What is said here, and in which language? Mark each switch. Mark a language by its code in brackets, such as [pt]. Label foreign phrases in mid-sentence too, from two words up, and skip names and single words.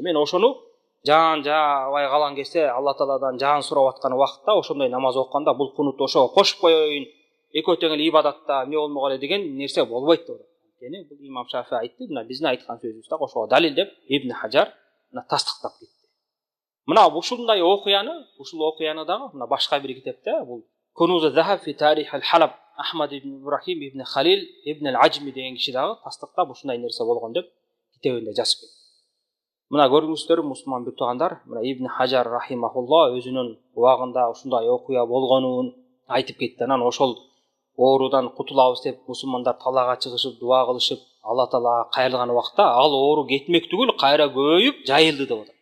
[ky] Мен ошону жаан жабай калган кезде Алла Тааладан жаан сурап аткан убакытта ошондой намаз окуганда бул кунут ошого кошуп коеюн, экөө тең эле ибадатта эмне болмок эле деген нерсе болбойт деп. Анткени бул Имам Шафи айтты, мына биздин айткан сөзүбүз дагы ошого далил деп Ибн Хажар тастыктап кетти. Мына ушундай окуяны дагы мына башка бир китепте бул Кунуз захаб фи тарих аль-Халаб Ахмад ибн Ибрахим ибн Халил ибн аль-Аджми деген киши дагы тастыктап ушундай нерсе болгон деп китебинде жазып кетти. Мына көрүңүздөр мусулман бир туугандар, мына Ибн Хажар рахимахулла өзүнүн убагында ушундай окуя болгонун айтып кетти. Анан ошол оорудан кутулабыз деп мусулмандар талаага чыгышып, дуа кылышып, Алла Таалага кайрылган убакта ал оору кетмек түгүл, кайра көбөйүп, жайылды деп атат.